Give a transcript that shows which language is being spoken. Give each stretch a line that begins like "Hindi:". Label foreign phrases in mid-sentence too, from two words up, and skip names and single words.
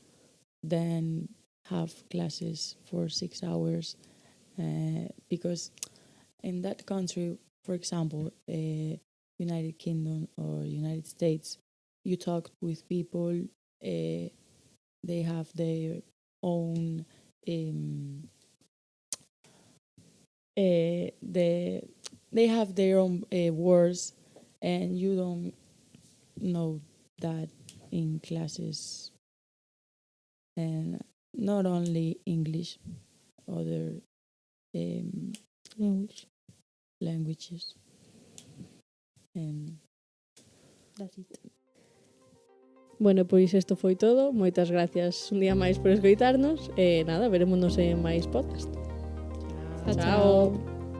English: than have classes for 6 hours, because in that country, for example, United Kingdom or United States, you talk with people, they have their own they have their own words, and you don't know that in classes. And not only English, other languages. And That's it.
Galician: Bueno, pois isto foi todo. Moitas gracias un día máis por escoitarnos. E nada, verémonos en máis podcast. Chao.